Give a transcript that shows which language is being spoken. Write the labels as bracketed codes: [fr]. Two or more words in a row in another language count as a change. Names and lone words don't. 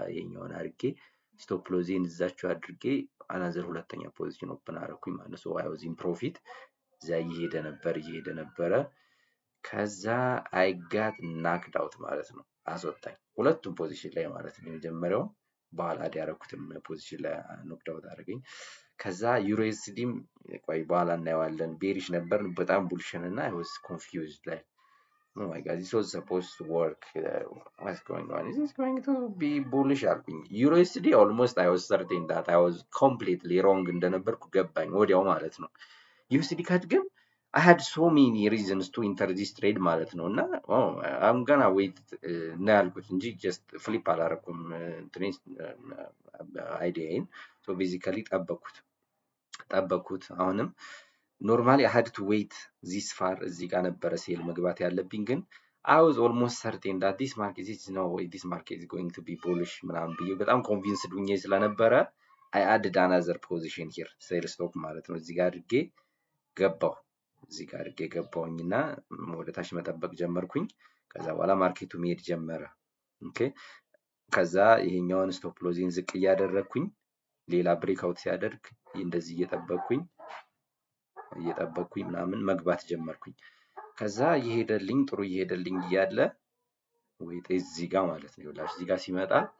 [am] ይሄኛውን አድርጌ [en] stop loss [am] እዛችሁ አድርጌ አናዘር ሁለተኛ [en] position open [am] አደረኩኝ ማለት ነው። [en] so I was in profit። [am] እዛ እየሄደ ነበረ። ከዛ [en] I got knocked out [am] ማለት ነው። አስወጣኝ ሁለቱም ፖዚሽን ላይ ማለት ነው። የመጀመሪያው በኋላ ያደረኩትም ፖዚሽን ላይ [en] knocked out [am] አደረገኝ። ከዛ ዩኤስዲም ቆይ በኋላ እናየዋለን። ቤሪሽ ነበር በጣም ቡልሽን እና [en] I was confused [am] ላይ [en] oh my god, this was supposed to work. What's going on? Is this going to be bullish? አልኩኝ። ዩኤስዲ almost I was certain that I was completely wrong [am] እንደነበርኩ ገባኝ ወዲያው ማለት ነው። ዩኤስዲ ካድ ግን [en] I had so many reasons to enter this trade [am] ማለት ነው። እና [en] I'm gonna wait [am] እና ያልኩት እንጂ [en] just flip አላረኩም አይዲያዬን። so basically [am] ጠበኩት። አሁንም ኖርማሊ [en] I had to wait this far። [am] እዚህ ጋር ነበረ ሴል መግባት ያለብኝ። ግን [en] I was almost certain that this market is no way this market is going to be bullish [am] ምናምን ብዬ በጣም ኮንቪንስድ ሆኜ ስለነበረ [en] I added another position here sell stop [am] ማለት ነው። እዚህ ጋር አድርጌ ገባሁኝና ወደ ታች መጠበቅ ጀመርኩኝ። ከዛ በኋላ ማርኬቱ መሄድ ጀመረ። ኦኬ ከዛ ይሄኛውን [en] stop loss [am] ዝቅ እያደረግኩኝ ሌላ [en] break out [am] ሲያደርግ እንደዚህ እየጠበቅኩኝ ምናምን መግባት ጀመርኩኝ። ከዛ እየሄደልኝ ጥሩ እየሄደልኝ እያለ ወይ እዚህ ጋር ማለት ነው ይኸውላችሁ እዚህ ጋር ሲመጣ